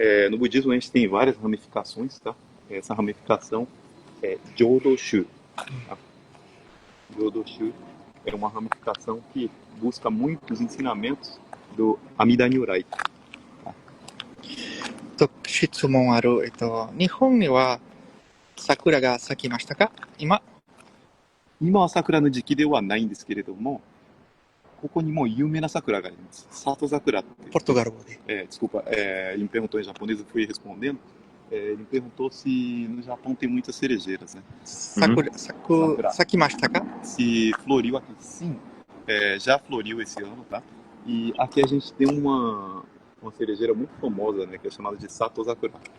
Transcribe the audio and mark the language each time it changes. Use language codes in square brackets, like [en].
[pt] No budismo a gente tem várias ramificações, tá? Essa ramificação é Jodoshu. Tá? Jodoshu é uma ramificação que busca muitos ensinamentos do Amida Nyorai. [ja] 質問ある。日本には桜が咲きましたか今？今は桜の時期ではないんですけれども、ここにも有名な桜があります。 Sato Sakura. Portugal語で。 [pt] Desculpa, ele me perguntou em japonês, eu fui respondendo. Ele me perguntou se no Japão tem muitas cerejeiras, né? [ja] 咲きましたか? [pt] Se floriu aqui. Sim, já floriu esse ano, tá? E aqui a gente tem uma cerejeira muito famosa, né? Que é chamada de Sato Sakura.